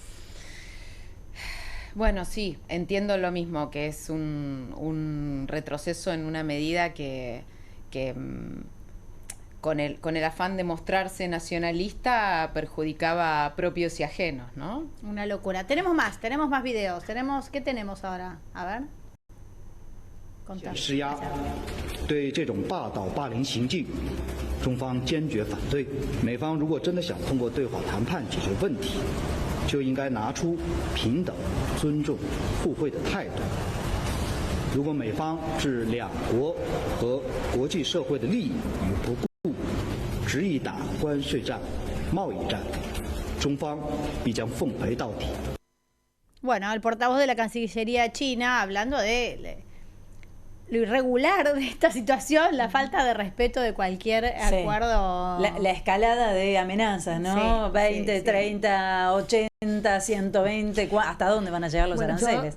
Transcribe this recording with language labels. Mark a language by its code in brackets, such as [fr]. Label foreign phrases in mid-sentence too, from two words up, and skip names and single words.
[es] Bueno, sí, entiendo lo mismo, que es un retroceso en una medida que con el afán de mostrarse nacionalista perjudicaba a propios y ajenos, ¿no? Una locura. Tenemos más videos. ¿Qué tenemos ahora? A ver. [zh] 施压对这种霸道霸凌行径，中方坚决反对。美方如果真的想通过对话谈判解决问题，就应该拿出平等、尊重、互惠的态度。如果美方置两国和国际社会的利益于不顾，执意打关税战、贸易战，中方必将奉陪到底。 [es] Bueno, el portavoz de la Cancillería china hablando de lo irregular de esta situación, la falta de respeto de cualquier acuerdo. La escalada de amenazas, ¿no? Sí, 20, 30, 80, 120, ¿hasta dónde van a llegar los aranceles?